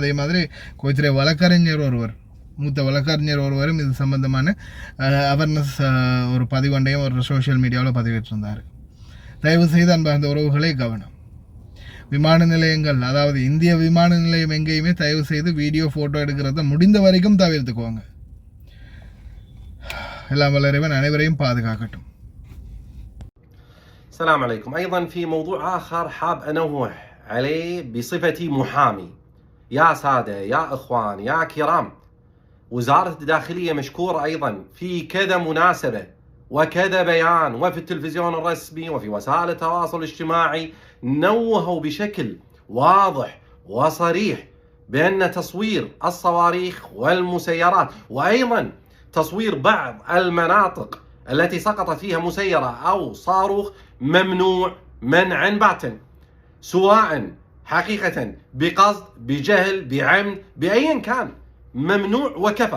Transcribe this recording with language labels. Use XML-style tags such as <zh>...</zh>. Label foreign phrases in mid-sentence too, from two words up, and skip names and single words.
<ta>அதே மாதிரி கோச்சிரை வழக்கறிஞர் ஒருவர், மூத்த வழக்கறிஞர் ஒருவரும் இது சம்பந்தமான அவேர்னஸ் ஒரு பதிவண்டையும் ஒரு</ta> <en>social media-வில்</en> <ta>பதிவிட்டிருந்தார். தயவு செய்து அன்பார்ந்த உறவுகளே கவனம். விமான நிலையங்கள், அதாவது இந்திய விமான நிலையம் எங்கேயுமே தயவு செய்து வீடியோ, ஃபோட்டோ எடுக்கிறத முடிந்த வரைக்கும் தவிர்த்துக்கோங்க. எல்லாம் வல்ல இறைவன் அனைவரையும் பாதுகாக்கட்டும்.</ta> <ar>السلام عليكم. أيضا في موضوع آخر حاب أنوه عليه بصفتي محامي. يا سادة، يا إخوان، يا كرام، وزارة الداخلية مشكورة أيضا في كذا مناسبة وكذا بيان، وفي التلفزيون الرسمي وفي وسائل التواصل الاجتماعي نوهوا بشكل واضح وصريح بأن تصوير الصواريخ والمسيرات وأيضا تصوير بعض المناطق التي سقط فيها مسيرة أو صاروخ ممنوع منعا باتا، سواء حقيقة بقصد، بجهل، بعمد، بأيا كان، ممنوع وكفى.</ar>